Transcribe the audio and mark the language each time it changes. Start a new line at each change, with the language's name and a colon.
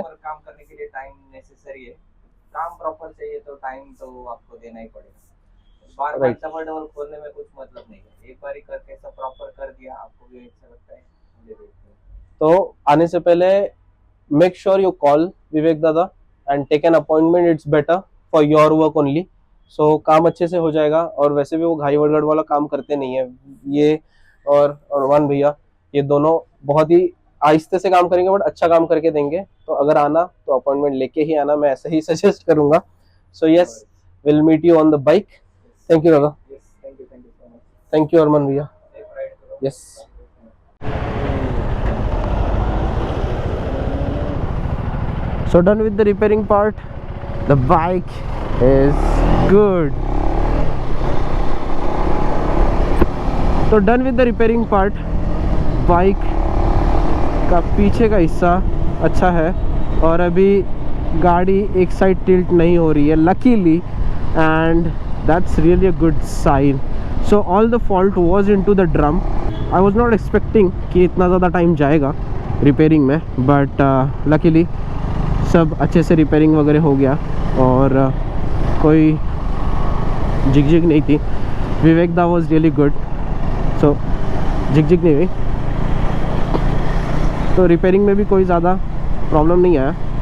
Hindi: काम करने के लिए टाइम नेसेसरी है. काम प्रॉपर चाहिए तो टाइम तो आपको देना ही पड़ेगा. बार बार डबल डबल खोलने में कुछ मतलब नहीं है. एक बार ही करके सब प्रॉपर कर दिया, आपको भी अच्छा लगता है, मुझे भी. तो आने से पहले
English: Make sure you call Vivek दादा and take an appointment. It's better for your work only.
Hindi: सो काम अच्छे से हो जाएगा. और वैसे भी वो घाई वड़गड़ वाला काम करते नहीं है ये, और वन भैया, ये दोनों बहुत ही आहिस्ते से काम करेंगे बट अच्छा काम करके देंगे. तो अगर आना तो अपॉइंटमेंट लेके ही आना, मैं ऐसे ही सजेस्ट करूंगा.
English: So yes, will meet you on the bike. Thank you दादा. Thank you so much. Thank you Armaan भैया. Yes. So done with the repairing part. The bike is good. So done with the repairing part.
Hindi: Bike का पीछे का हिस्सा अच्छा है, और अभी गाड़ी एक साइड टिल्ट नहीं हो रही है luckily,
English: and that's really a good sign. So all the fault was into the drum. I was not expecting
Hindi: कि इतना ज़्यादा टाइम जाएगा रिपेयरिंग में, बट luckily सब अच्छे से रिपेयरिंग वगैरह हो गया, और कोई झिकझिक नहीं थी. विवेक दा
English: Was really good.
Hindi: सो झिकझिक नहीं हुई, तो रिपेयरिंग में भी कोई ज़्यादा प्रॉब्लम नहीं आया.